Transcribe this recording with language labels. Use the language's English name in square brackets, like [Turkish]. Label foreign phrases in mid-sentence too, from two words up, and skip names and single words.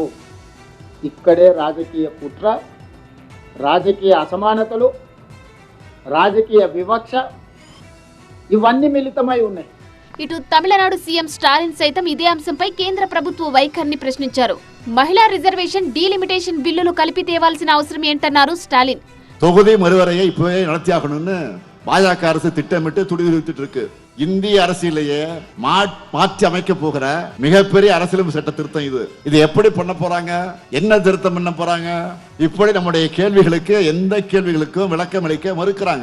[Telugu] ఇక్కడే రాజకీయ కుట్ర, రాజకీయ అసమానతలు, రాజకీయ వివక్ష ఇవన్నీ మిళితమై ఉన్నాయి. ఇటు తమిళనాడు సీఎం స్టాలిన్ సైతం ఇదే అంశంపై కేంద్ర ప్రభుత్వ వైఖరిని ప్రశ్నించారు. మహిళా రిజర్వేషన్, డీలిమిటేషన్ బిల్లులు కలిపి తేవాల్సిన అవసరం ఏంటన్నారు స్టాలిన్. [Tamil] தொகுதி மறுவரையை இப்பவே நடத்தியாகணும்னு பாஜக அரசு திட்டமிட்டு துடிதுடித்துட்டு இருக்கு. இந்திய அரசியலையே மாற்றி அமைக்க போகிற மிகப்பெரிய அரசியலமைப்பு சட்ட திருத்தம் இது எப்படி பண்ண போறாங்க, என்ன திருத்தம் பண்ண போறாங்க? இப்படி நம்முடைய கேள்விகளுக்கு, எந்த கேள்விகளுக்கும் விளக்கம் அளிக்க மறுக்கிறாங்க.